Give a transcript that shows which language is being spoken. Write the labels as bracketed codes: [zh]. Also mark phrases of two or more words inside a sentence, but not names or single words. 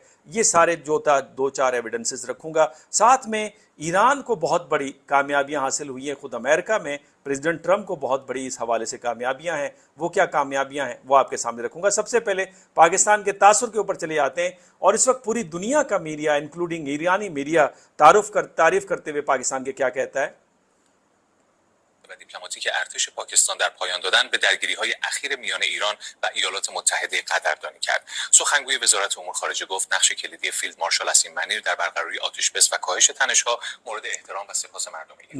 [ur] یہ سارے جو تھا دو چار ایویڈینسز رکھوں گا۔ ساتھ میں ایران کو بہت بڑی کامیابیاں حاصل ہوئی ہیں، خود امریکہ میں پریزیڈنٹ ٹرمپ کو بہت بڑی اس حوالے سے کامیابیاں ہیں. وہ کیا کامیابیاں ہیں وہ آپ کے سامنے رکھوں گا۔ سب سے پہلے پاکستان کے تاثر کے اوپر چلے جاتے ہیں اور اس وقت پوری دنیا کا میڈیا انکلوڈنگ ایرانی میڈیا تعریف کرتے ہوئے پاکستان کے کیا کہتا ہے. [fa] و دیپلماتیک ارتش پاکستان در پایان دادن به درگیری‌های اخیر میان ایران و ایالات متحده قدردانی کرد. سخنگوی وزارت امور خارجه گفت نقش کلیدی فیلد مارشال اسیم منیر در برقراری آتش‌بس و کاهش تنش‌ها مورد احترام و سپاس مردم ایران.